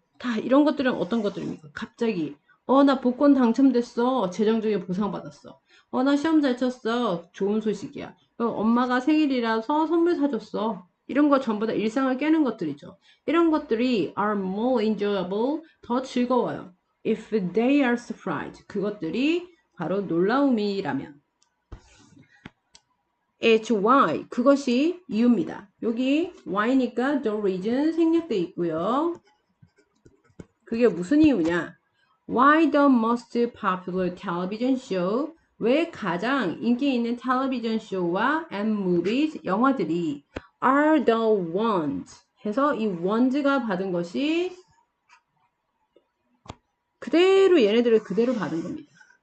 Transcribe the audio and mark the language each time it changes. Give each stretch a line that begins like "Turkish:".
Korean: 다 이런 것들은 어떤 것들입니까? 갑자기 나 복권 당첨됐어. 재정적인 보상 받았어. 나 시험 잘 쳤어. 좋은 소식이야. 엄마가 생일이라서 선물 사줬어. 이런 거 전부 다 일상을 깨는 것들이죠. 이런 것들이
English: are more enjoyable,
Korean: 더 즐거워요.
English: if they are surprised,
Korean: 그것들이 바로 놀라움이라면.
English: It's why,
Korean: 그것이 이유입니다. 여기 why니까 the reason 생략돼 있고요. 그게 무슨 이유냐?
English: Why the most popular television show?
Korean: 왜 가장 인기 있는 텔레비전 쇼와 and movies, 영화들이
English: are the ones
Korean: 해서 이 ones가 받은 것이 그대로 얘네들을 그대로 받은 겁니다.